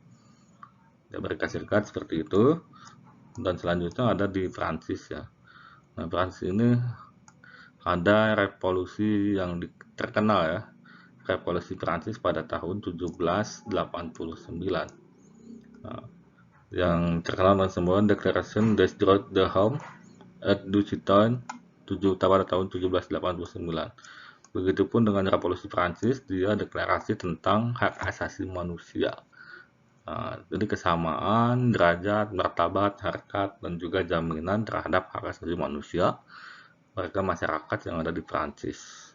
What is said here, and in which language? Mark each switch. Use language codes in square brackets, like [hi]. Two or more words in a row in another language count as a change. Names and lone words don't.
[id] Di Amerika Serikat seperti itu, dan selanjutnya ada di Prancis ya. Nah, Prancis ini ada revolusi yang terkenal ya, revolusi Prancis pada tahun 1789. Nah, yang terkenal dengan semua Declaration des Droits de l'Homme et du Citoyen pada tahun 1789. Begitupun dengan revolusi Prancis, dia deklarasi tentang hak asasi manusia. Nah, jadi kesamaan, derajat, martabat, harkat, dan juga jaminan terhadap hak asasi manusia warga masyarakat yang ada di Prancis.